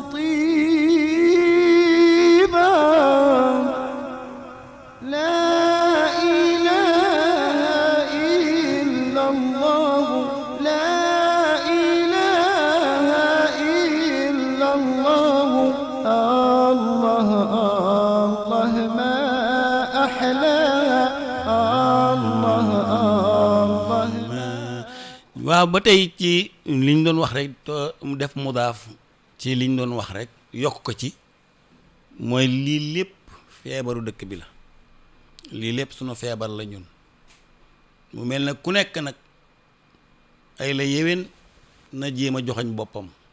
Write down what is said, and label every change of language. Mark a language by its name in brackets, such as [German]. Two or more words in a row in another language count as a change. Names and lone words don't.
[Arabic] طيبا لا إله إلا الله لا إله إلا الله الله الله ما أحلاها الله الله [Wolof] waaw ba tey ci liñ doon wax rek mu def mudaaf ci liñ doon wax rek yokk ko ci mooy lii lépp feebaru dëkk bi la lii lépp sunu feebar la ñun mu mel na ku nekk nag ay la yéwén na jéem a joxañ boppam